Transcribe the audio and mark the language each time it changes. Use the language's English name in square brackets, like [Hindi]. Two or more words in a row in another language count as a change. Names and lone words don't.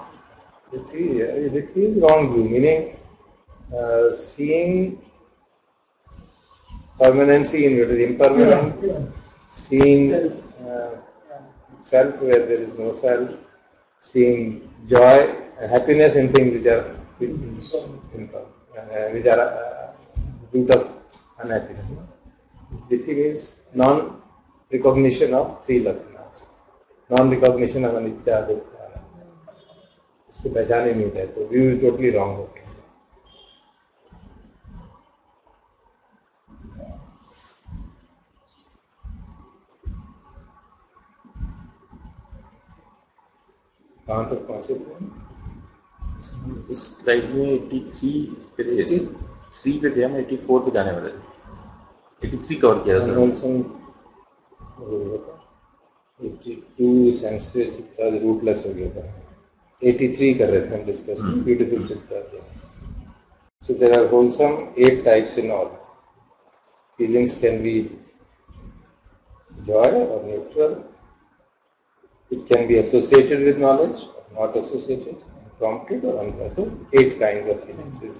[English] Ditthi is wrong view, meaning seeing permanency in what is impermanent, seeing self where there is no self, seeing joy and happiness in things which are root of unhappiness. Ditthi means non-recognition of three lakshanas, non-recognition of anicca, dukkha. [Hindi] इसको पहचान ही नहीं होता है तो [English] view totally wrong [Hindi] हो गया. कहाँ तक पहुँचे थे? इस स्लाइड में 83 पे थे. 3 पे थे, हम 84 पे जाने वाले थे. 83 कवर किया था सर. 82 सेंसिटिव चित्ता रूटलेस हो गया था. 83 कर रहे थे हम डिस्कस. ब्यूटीफुल चित्ता से. [English] So there are wholesome 8 types in all. Feelings can be joy or neutral. It can be associated with knowledge or not associated, prompted or unprompted. 8 kinds of feelings.